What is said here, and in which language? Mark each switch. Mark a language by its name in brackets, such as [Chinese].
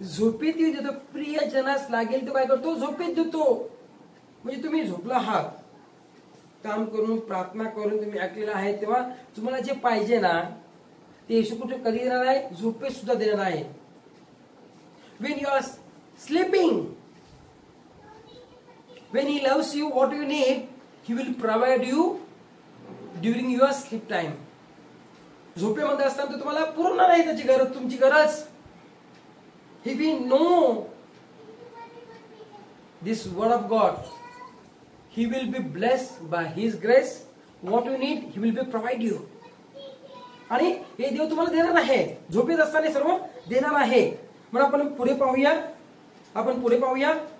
[Marathi] प्रियजनास लागेल तो काय करतो? झोपेत देतो. म्हणजे तुम्ही झोपला आहात, काम करून प्रार्थना करून तुम्ही ऐकलेलं आहे, तेव्हा तुम्हाला जे पाहिजे ना ते येशू कुठे कधी देणार आहे? झोपेत सुद्धा देणार आहे. [English] When you are sleeping, when he loves you, what you need, he will provide you during your sleep time. [Marathi] झोपेमध्ये असताना तो तुम्हाला पुरवणार आहे त्याची गरज, तुमची गरज. [English] He will know this word of God. He will be blessed by His grace. What you need, He will be provide you. [Marathi] आणि हे देव तुम्हाला देणार आहे. झोपेत असताना सर्व देणार आहे. म्हणून आपण पुढे पाहूया.